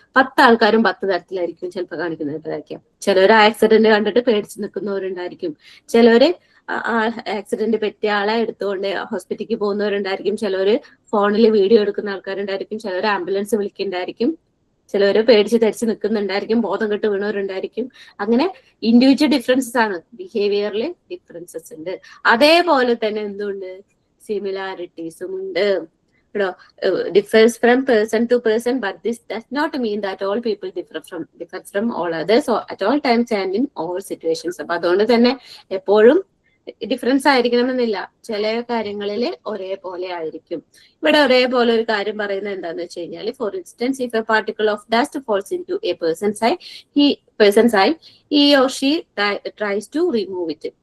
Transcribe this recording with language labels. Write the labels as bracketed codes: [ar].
[ml] 10 ആൾക്കാരും 10 തരത്തിലായിരിക്കും ചിലപ്പോൾ കാണിക്കുന്നതായിരിക്കാം. ചിലർ ആക്സിഡന്റ് കണ്ടിട്ട് പേടിച്ച് നിൽക്കുന്നവരുണ്ടായിരിക്കും, ചിലര് ആക്സിഡന്റ് പറ്റിയ ആളെ എടുത്തുകൊണ്ട് ഹോസ്പിറ്റലിലേക്ക് പോകുന്നവരുണ്ടായിരിക്കും, ചിലര് ഫോണിൽ വീഡിയോ എടുക്കുന്ന ആൾക്കാരുണ്ടായിരിക്കും, ചിലർ ആംബുലൻസ് വിളിക്കുന്നുണ്ടായിരിക്കും, ചിലവര് പേടിച്ച് ധരിച്ച് നിൽക്കുന്നുണ്ടായിരിക്കും, ബോധം കെട്ട് വീണവരുണ്ടായിരിക്കും. അങ്ങനെ ഇൻഡിവിജ്വൽ ഡിഫറൻസസ് ആണ്, ബിഹേവിയറിൽ ഡിഫറൻസസ് ഉണ്ട്. അതേപോലെ തന്നെ എന്തുണ്ട്, സിമിലാരിറ്റീസും ഉണ്ട്. [en] differs from person to person, but this does not mean that all people differ from all others or at all times and in all situations. [ml] അപ്പൊ അതുകൊണ്ട് തന്നെ എപ്പോഴും ഡിഫറൻസ് ആയിരിക്കണമെന്നില്ല, ചില കാര്യങ്ങളിൽ ഒരേപോലെ ആയിരിക്കും. ഇവിടെ ഒരേപോലെ ഒരു കാര്യം പറയുന്നത് എന്താന്ന് വെച്ച് കഴിഞ്ഞാൽ, [en] For instance if a particle of dust falls into a person's eye he or she tries to remove it.